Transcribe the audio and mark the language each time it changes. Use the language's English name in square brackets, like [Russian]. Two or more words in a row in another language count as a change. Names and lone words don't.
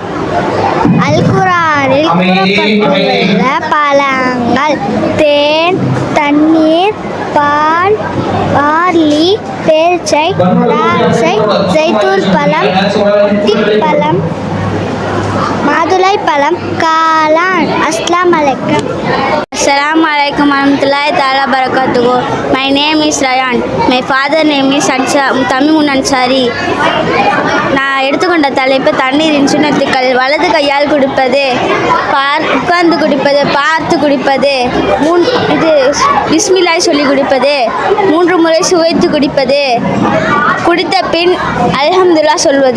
[Tamil] அல் குர்ஆனில் கூறப்பட்டுள்ள பழங்கள் தேன், தண்ணீர், பால், பார்லி, பேர்ச்சை, திராட்சை, ஜைத்தூன் பழம், திப்பழம், மாதுளை பழம், காளான். [Arabic] السلام عليكم. السلام عليكم ورحمة الله تعالى بركاته. [English] My name is Rayan. My father name is Tamimun Ansari. [Tamil] நான் எடுத்துக்கொண்ட தலைப்பு தண்ணீரின் சுண்ணத்துக்கள். வலது கையால் குடிப்பது, உட்கார்ந்து குடிப்பது, பார்த்து குடிப்பது, இது பிஸ்மில்லாஹ் சொல்லி குடிப்பது, 3 முறை சுவைத்து குடிப்பது, குடித்த பின் அல்ஹம்துலில்லாஹ் சொல்வது.